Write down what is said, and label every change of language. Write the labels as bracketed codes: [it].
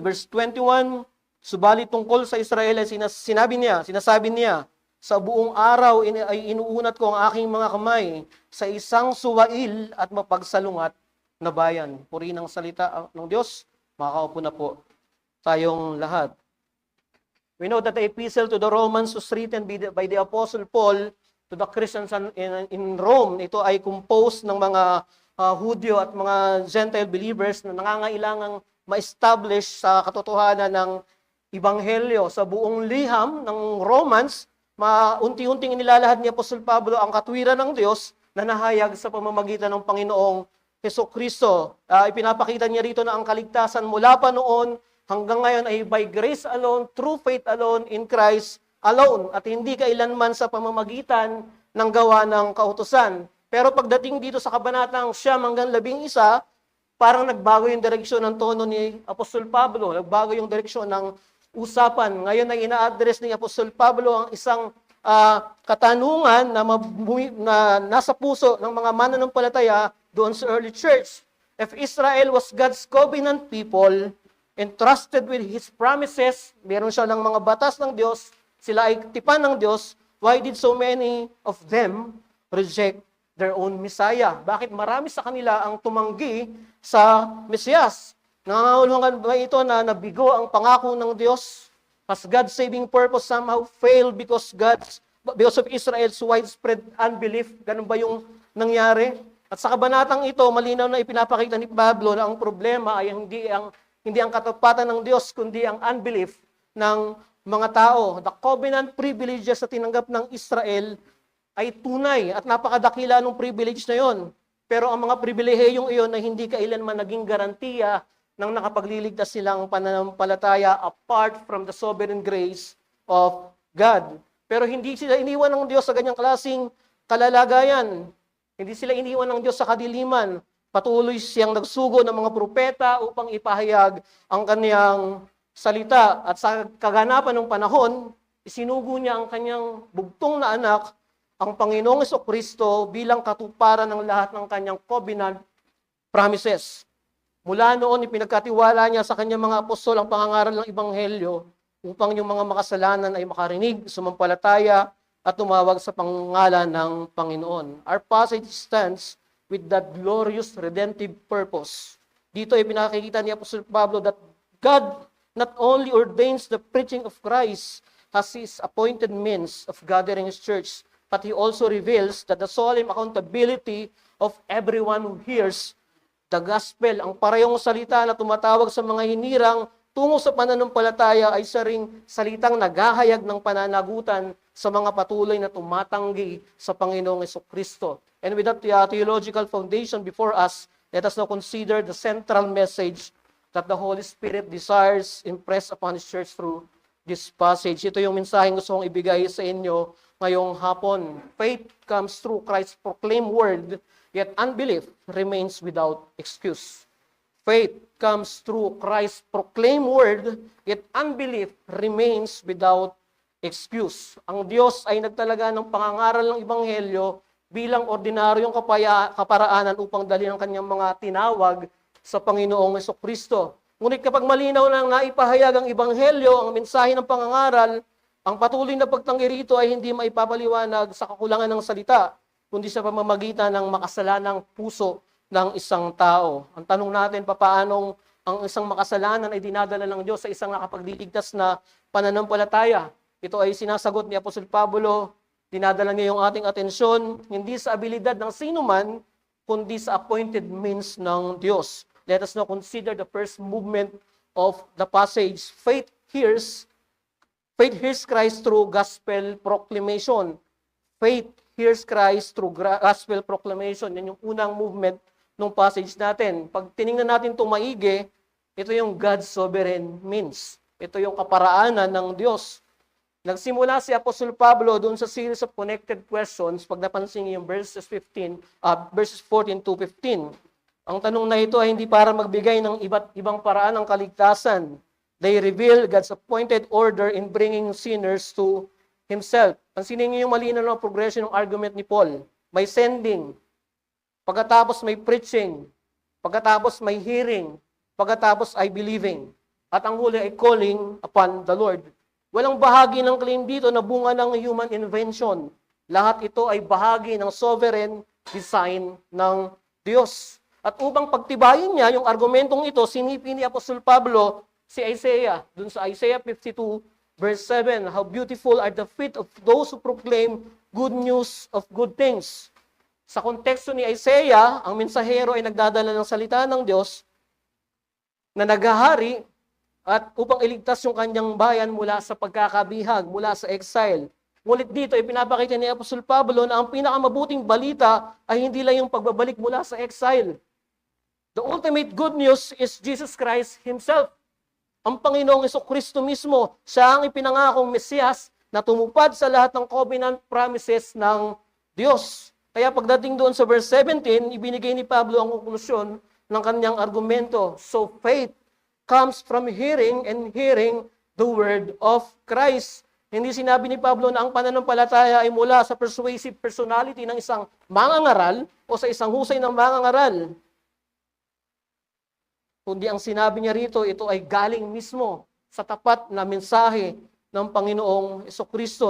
[tl] Verse 21, subalit tungkol sa Israel ay sinasabi niya, sa buong araw ay inuunat ko ang aking mga kamay sa isang suwail at mapagsalungat na bayan. Purihin ang salita ng Diyos. Makakaupo na po tayong lahat. [en] We know that the epistle to the Romans was written by the Apostle Paul to the Christians in Rome. [tl] Ito ay composed ng mga Hudyo at mga Gentile believers na nangangailangang ma-establish sa katotohanan ng Ebanghelyo. Sa buong liham ng Romans, unti-unting inilalahad ni Apostol Pablo ang katwiran ng Diyos na nahayag sa pamamagitan ng Panginoong Hesukristo. Ipinapakita niya rito na ang kaligtasan mula pa noon hanggang ngayon ay [en] by grace alone, through faith alone, in Christ alone, [tl] at hindi kailanman sa pamamagitan ng gawa ng kautusan. Pero pagdating dito sa kabanatang 9-11, parang nagbago yung direksyon ng tono ni Apostol Pablo, nagbago yung direksyon ng usapan. Ngayon ay ina-address ni Apostol Pablo ang isang katanungan na nasa puso ng mga mananampalataya doon sa early church. [en] If Israel was God's covenant people, entrusted with His promises, [tl] meron siya ng mga batas ng Diyos, [en] sila ay tipan ng Diyos, why did so many of them reject their own Messiah? [tl] Bakit marami sa kanila ang tumanggi sa Mesiyas? Nangangahulugan ba ito na nabigo ang pangako ng Diyos? [en] Has God's saving purpose somehow failed because of Israel's widespread unbelief? [tl] Ganun ba yung nangyari. At sa kabanatang ito, malinaw na ipinapakita ni Pablo na ang problema ay hindi ang katapatan ng Diyos, kundi ang unbelief ng mga tao. The covenant privileges na tinanggap ng Israel ay tunay at napakadakila ng privilege na yon. Pero ang mga pribilehiyong iyon ay hindi kailanman naging garantiya ng nakapagliligtas silang pananampalataya [en] apart from the sovereign grace of God. [tl] Pero hindi sila iniwan ng Diyos sa ganyang klaseng kalalagayan. Hindi sila iniwan ng Diyos sa kadiliman. Patuloy siyang nagsugo ng mga propeta upang ipahayag ang kaniyang salita. At sa kaganapan ng panahon, isinugo niya ang kanyang bugtong na anak, ang Panginoong Jesucristo, bilang katuparan ng lahat ng kanyang covenant promises. Mula noon, ipinagkatiwala niya sa kanyang mga apostol ang pangangaral ng Ebanghelyo upang yung mga makasalanan ay makarinig, sumampalataya, at tumawag sa pangalan ng Panginoon. [en] Our passage stands with that glorious redemptive purpose. [tl] Dito ay pinakikita ni Apostol Pablo [en] that God not only ordains the preaching of Christ as His appointed means of gathering His church, but He also reveals that the solemn accountability of everyone who hears the gospel, [tl] ang parehong salita na tumatawag sa mga hinirang tungo sa pananampalataya ay isa ring salitang naghahayag ng pananagutan sa mga patuloy na tumatanggi sa Panginoong Jesucristo. [en] And with that theological foundation before us, let us now consider the central message that the Holy Spirit desires impress upon His church through this passage. [tl] Ito yung mensaheng gusto kong ibigay sa inyo ngayong hapon. [en] Faith comes through Christ's proclaimed word, yet unbelief remains without excuse. Faith comes through Christ's proclaimed word, yet unbelief remains without excuse. [tl] Ang Diyos ay nagtalaga ng pangangaral ng Ebanghelyo bilang ordinaryong kaparaanan upang dalhin ang kanyang mga tinawag sa Panginoong Jesucristo. Ngunit kapag malinaw nang naipahayag ang Ebanghelyo, ang mensahe ng pangangaral, ang patuloy na pagtanggi rito ay hindi maipapaliwanag sa kakulangan ng salita, kundi sa pamamagitan ng makasalanang puso ng isang tao. Ang tanong natin, papaanong ang isang makasalanan ay dinadala ng Diyos sa isang nakapagliligtas na pananampalataya? Ito ay sinasagot ni Apostol Pablo, dinadala niya yung ating atensyon, hindi sa abilidad ng sino man, kundi sa appointed means ng Diyos. [en] Let us now consider the first movement of the passage. Faith hears Christ through gospel proclamation. Faith hears Christ through gospel proclamation. [tl] Yan yung unang movement ng passage natin. Pag tiningnan natin ito maigi, ito yung [en] God's sovereign means. [tl] Ito yung kaparaanan ng Diyos. Nagsimula si Apostol Pablo doon sa [en] series of connected questions [tl] pag napansin niyo yung verses 14 to 15. Ang tanong na ito ay hindi para magbigay ng iba't ibang paraan ng kaligtasan. [en] They reveal God's appointed order in bringing sinners to Himself. [tl] Pansinin niyo yung malinaw na progression ng argument ni Paul. May sending, pagkatapos may preaching, pagkatapos may hearing, pagkatapos ay believing, at ang huli ay [en] calling upon the Lord. [tl] Walang bahagi ng claim dito na bunga ng human invention. Lahat ito ay bahagi ng sovereign design ng Diyos. At upang pagtibayin niya yung argumentong ito, sinipin ni Apostol Pablo si Isaiah, dun sa Isaiah 52, verse 7, [en] how beautiful are the feet of those who proclaim good news of good things. [tl] Sa konteksto ni Isaiah, ang mensahero ay nagdadala ng salita ng Diyos na naghahari at upang iligtas yung kanyang bayan mula sa pagkakabihag, mula sa exile. Ngunit dito, ipinapakita ni Apostol Pablo na ang pinakamabuting balita ay hindi lang yung pagbabalik mula sa exile. [en] The ultimate good news is Jesus Christ Himself. [tl] Ang Panginoong Jesucristo mismo, siya ang ipinangakong Mesiyas na tumupad sa lahat ng covenant promises ng Diyos. Kaya pagdating doon sa verse 17, ibinigay ni Pablo ang konklusyon ng kanyang argumento. [en] So faith comes from hearing, and hearing the word of Christ. [tl] Hindi sinabi ni Pablo na ang pananampalataya ay mula sa persuasive personality ng isang mangangaral o sa isang husay ng mangangaral. Kundi ang sinabi niya rito, ito ay galing mismo sa tapat na mensahe ng Panginoong Jesucristo.